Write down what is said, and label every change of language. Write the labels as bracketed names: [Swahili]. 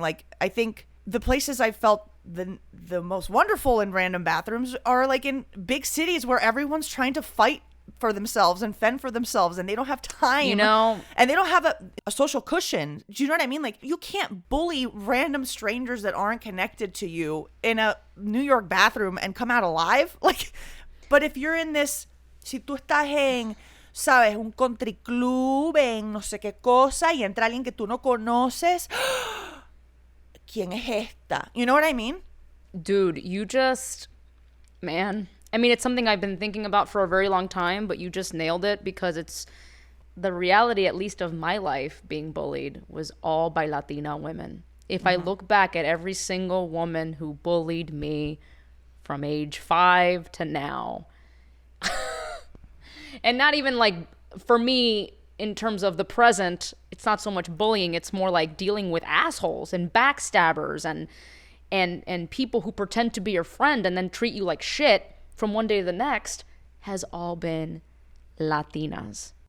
[English] Like, I think the places I felt the most wonderful in random bathrooms are like in big cities where everyone's trying to fight for themselves and fend for themselves, and they don't have time, and they don't have a social cushion. Do you know what I mean? Like, you can't bully random strangers that aren't connected to you in a New York bathroom and come out alive. Like, but if you're in this, [Spanish] si tú estás en, sabes, un country club, en no sé qué cosa, y entra alguien que tú no conoces, ¿quién es esta? [English] You know what I mean? Dude, man. I mean, it's something I've been thinking about for a very long time, but you just nailed it, because it's the reality, at least of my life being bullied, was all by Latina women. If I look back at every single woman who bullied me from age 5 to now, and not even like for me in terms of the present, it's not so much bullying, it's more like dealing with assholes and backstabbers and people who pretend to be your friend and then treat you like shit from one day to the next, has all been Latinas.